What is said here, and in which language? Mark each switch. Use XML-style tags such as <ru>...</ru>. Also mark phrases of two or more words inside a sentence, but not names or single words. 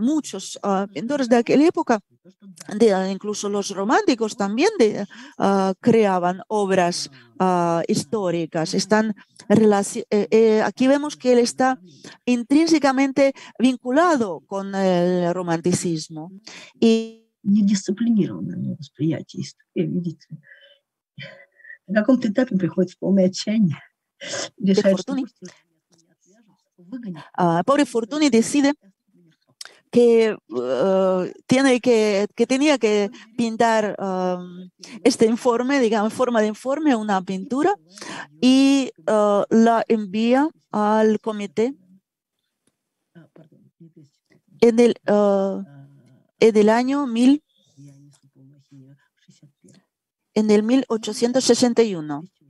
<es>Muchos pintores de aquella época, incluso los románticos, también creaban obras históricas. Aquí vemos que él está intrínsecamente vinculado con el romanticismo.</es> <ru>Недисциплинированное восприятие истории, видите. На каком-то этапе приходит в полное отчаяние.</ru> <es>Pobre Fortuny decide que tenía que pintar este informe, digamos, en forma de informe, una pintura, y la envía al comité en el año 1861.</es>